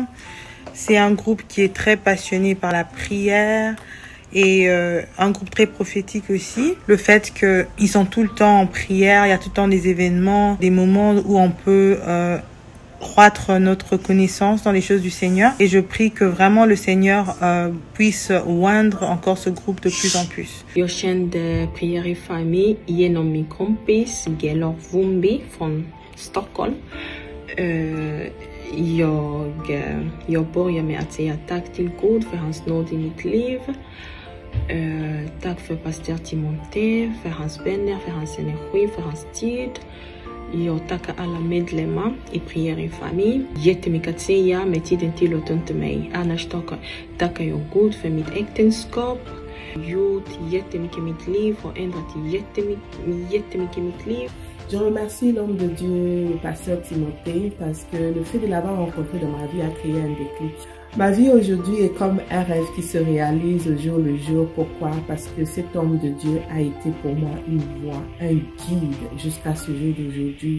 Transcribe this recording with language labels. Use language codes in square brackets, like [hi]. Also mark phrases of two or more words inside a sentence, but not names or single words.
[fr] C'est un groupe qui est très passionné par la prière et un groupe très prophétique aussi. Le fait qu'ils sont tout le temps en prière, il y a tout le temps des événements, des moments où on peut croître notre connaissance dans les choses du Seigneur. Et je prie que vraiment le Seigneur puisse oindre encore ce groupe de plus en plus. [sv] Jag kände Prière et Famille genom min kompis Gelor Vumbi från Stockholm. Jag börjar med att säga tack till Gud för hans nåd i mitt liv. Tack för pastor Timothée, för hans vänner, för hans energi, för hans tid. Jag tackar alla medlemmar i Prière et Famille. Jättemycket att säga, men tiden tillåter inte mig. Annars tackar jag Gud för mitt äktenskap. Gjort jättemycket i mitt liv och ändrat jättemycket i mitt liv. [fr] Je remercie l'homme de Dieu, le pasteur Timothée, parce que le fait de l'avoir rencontré dans ma vie a créé un déclic. Ma vie aujourd'hui est comme un rêve qui se réalise au jour le jour. Pourquoi? Parce que cet homme de Dieu a été pour moi une voix, un guide jusqu'à ce jour d'aujourd'hui.